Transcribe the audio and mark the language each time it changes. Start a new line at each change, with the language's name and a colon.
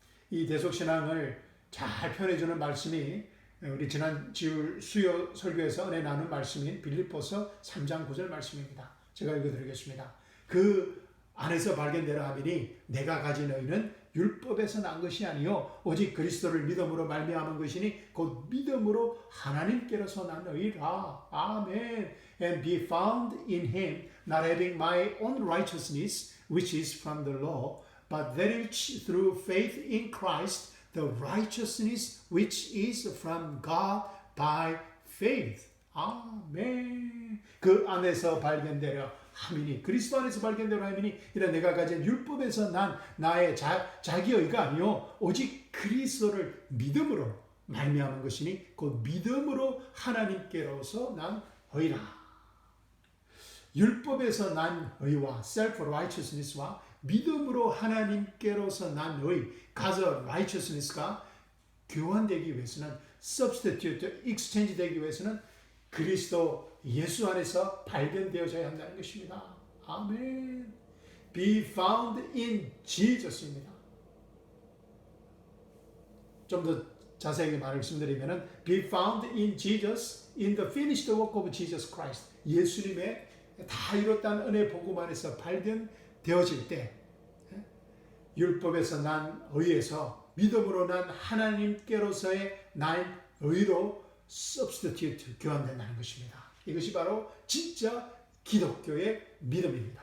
Korean: 이 대속 신앙을 잘 표현해주는 말씀이 우리 지난 수요 설교에서 은혜 나눈 말씀인 빌립보서 3장 9절 말씀입니다. 제가 읽어드리겠습니다. 그 안에서 발견되라 하미니 내가 가진 의는 율법에서 난 것이 아니요 오직 그리스도를 믿음으로 말미암은 것이니 곧 믿음으로 하나님께로서 난 의라. 아멘.
English: And be found in him, not having my own righteousness, which is from the law, but that which through faith in Christ, the righteousness which is from God by faith.
Korean: 아멘. 그 안에서 발견되려 하미니, 그리스도 안에서 발견되려 하미니, 이런 내가 가진 율법에서 난 나의 자기의가 아니요 오직 그리스도를 믿음으로 말미암은 것이니 곧 믿음으로 하나님께로서 난 의라. 율법에서 난 의와 self-righteousness와 믿음으로 하나님께로서 난 의, God's righteousness가 교환되기 위해서는, substitute, exchange 되기 위해서는 그리스도 예수 안에서 발견되어져야 한다는 것입니다. 아멘.
English: Be found in Jesus입니다.
Korean: 좀 더 자세하게 말씀드리면
English: be found in Jesus, in the finished work of Jesus Christ.
Korean: 예수님의 다 이뤘다는 은혜 복음 안에서 발견되어질 때 율법에서 난 의에서 믿음으로 난 하나님께로서의 난 의로 substitute, 교환된다는 것입니다. 이것이 바로 진짜 기독교의 믿음입니다.